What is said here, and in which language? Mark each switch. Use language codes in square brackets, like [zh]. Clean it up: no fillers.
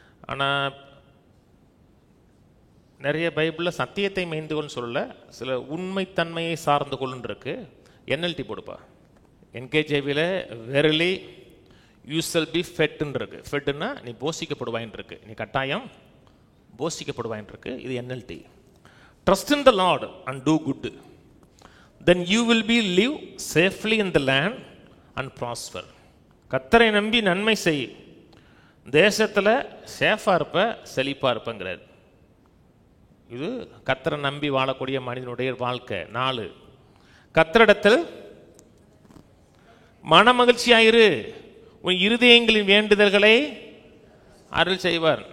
[ta] ஆனால் நிறைய பைபிளில் சத்தியத்தை மேய்ந்து கொள்னு சொல்லல, சில உண்மைத்தன்மையை சார்ந்து கொள்ளுன்னு இருக்கு. NLT போடுப்பா. NKJVயில் [en] verily you shall be ஃபெட்ன்னு [ta] இருக்கு. ஃபெட்னா நீ போஷிக்கப்படுவாயின்னு இருக்கு, நீ கட்டாயம் போஷிக்கப்படுவாயின்னு இருக்கு. இது NLT. [en] Trust in the Lord and do good, then you will be live safely in the land and prosper. [ta] கர்த்தரை நம்பி நன்மை செய், தேசத்தில் சேஃபாக இருப்ப, செழிப்பாக இருப்பங்கிறார். இது கர்த்தரை நம்பி வாழக்கூடிய மனிதனுடைய வாழ்க்கை. 4, கர்த்தரிடத்தில் மன மகிழ்ச்சியாயிரு, உன் இருதயங்களின் வேண்டுதல்களை அருள் செய்வார்.